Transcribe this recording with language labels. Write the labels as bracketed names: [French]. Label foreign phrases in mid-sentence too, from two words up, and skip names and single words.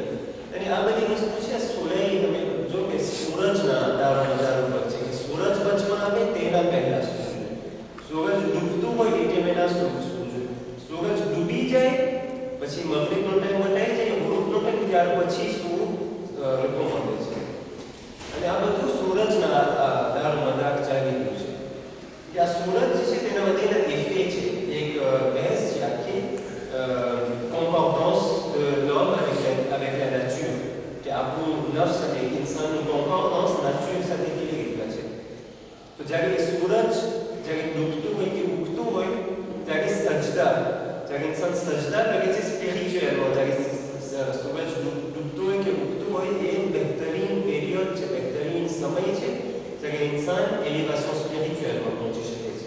[Gujarati] અને આ બધી વસ્તુ છે સોલાઈ, તમે જો કે સૂરજના દારો મદાર ઉપર છે કે સૂરજ વચમાં આવે તેના પહેલા સૂવું જોઈએ, સૂરજ ડૂબતું હોય એ ટાઈમે ના સૂવું જોઈએ, સૂરજ ડૂબી જાય પછી મગરીબનો ટાઈમ બતાવી જાય, ગુરુબનો ટાઈમ, ત્યાર પછી સૂવું હુકમ આવે છે. અને આ બધું સૂરજના દારો મદાર ચાલી રહ્યું છે. કે આ સૂરજ જે છે તેના બધીના ઇફે છે, એક બહેસ છે આખી [French] concordance de l'homme avec la nature, [Gujarati] કે આપણું નફ્સ અને ઇન્સાનનું [French] concordance nature [Gujarati] સાથે કેવી રીતના છે. તો જ્યારે સૂરજ જ્યારે ડૂબતું હોય કે ઉગતું હોય ત્યારે સજદા, જ્યારે ઇન્સાન સજદા કરે છે સ્પિરિચ્યુઅલમાં, જ્યારે સૂરજ ડૂબતું હોય કે ઉગતું હોય, એ બહેતરીન પીરિયડ છે, બહેતરીન સમય છે જ્યારે ઇન્સાન એલિવેશન સ્પિરિચ્યુઅલમાં પહોંચી શકે છે.